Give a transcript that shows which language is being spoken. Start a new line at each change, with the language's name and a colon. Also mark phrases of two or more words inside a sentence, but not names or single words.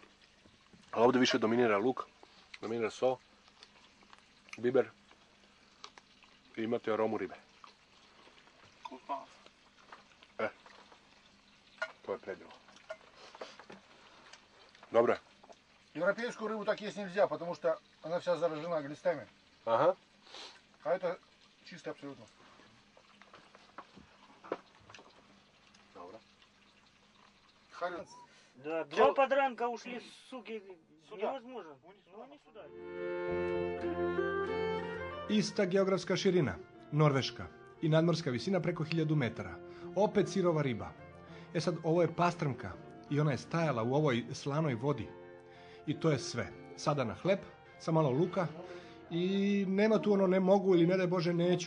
Serbian: Ali ovdje više dominira luk, dominira so, biber i imate aromu ribe. To je predivno. Dobro je.
Russian: Европейскую рыбу так есть нельзя, потому что она вся заражена глистами. Aha. А это чисто абсолютно.
Serbian: Dobro.
Russian: Да, 2 подранка ушли, суки, невозможно. Ну, они сюда.
Serbian: Ista geografska širina, Norveška, i nadmorska visina preko 1000 metara. Opet sirova riba. E sad, ovo je pastrmka i ona je stajala u ovoj slanoj vodi. I to je sve. Sada na hleb, sa malo luka i nema tu ono ne mogu ili ne daj Bože neću.